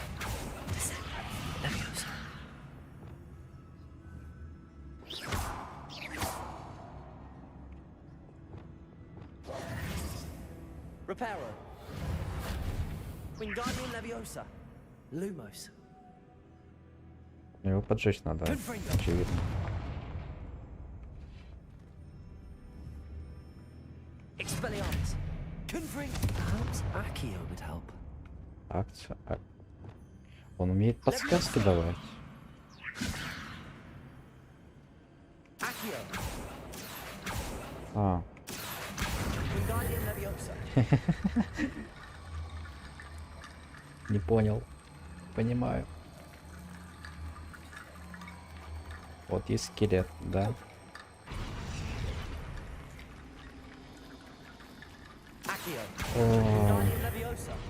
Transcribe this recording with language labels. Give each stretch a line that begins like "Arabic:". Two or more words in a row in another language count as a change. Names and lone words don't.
English: Descendo. Leviosa. Reparo. Wingardium Leviosa. Lumos.
Russian: Его поджечь надо, очевидно.
English: Expelliarmus. Confring. Perhaps Accio would help.
Russian: Акция. Он умеет подсказки давать.
English: Accio.
Russian: А.
English: Wingardium Leviosa.
Russian: Не понял. Понимаю. Вот есть скелет, да?
English: Accio.
Russian: О.
English: Wingardium Leviosa.